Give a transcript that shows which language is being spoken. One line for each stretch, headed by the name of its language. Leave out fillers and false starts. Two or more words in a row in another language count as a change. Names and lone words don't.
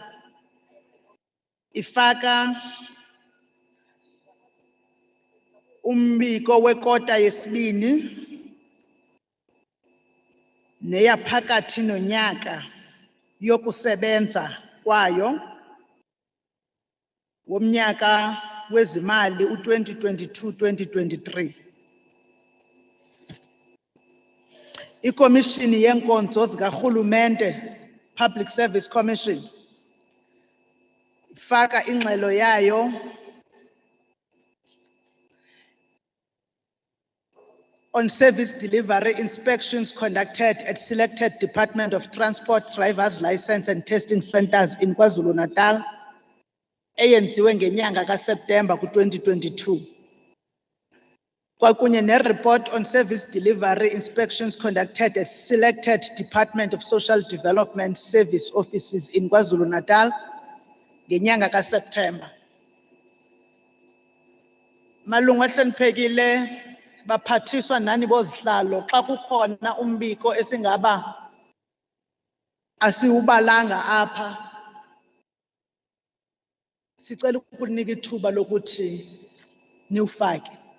Xhosa: Ifaka umbiko wekota yesibini neyaphakathi nonyaka yokusebenza kwayo womnyaka wezimali u-2022-2023. Ikomishini yenkonzo zikarhulumente, Public Service Commission, ifaka ingxelo yayo
English: on service delivery inspections conducted at selected Department of Transport Drivers License and Testing Centers in KwaZulu-Natal,
Xhosa: eyenziwe ngenyanga kaSeptemba ku-2022.
English: Kwakunye ne-report on service delivery inspections conducted at selected Department of Social Development Service offices in KwaZulu-Natal,
Xhosa: ngenyanga kaSeptemba. Malungu ahloniphekile, baphathiswa nani bozihlalo, xa kukhona umbiko esingaba asiwubalanga apha, sicela ukunika ithuba lokuthi niwufake.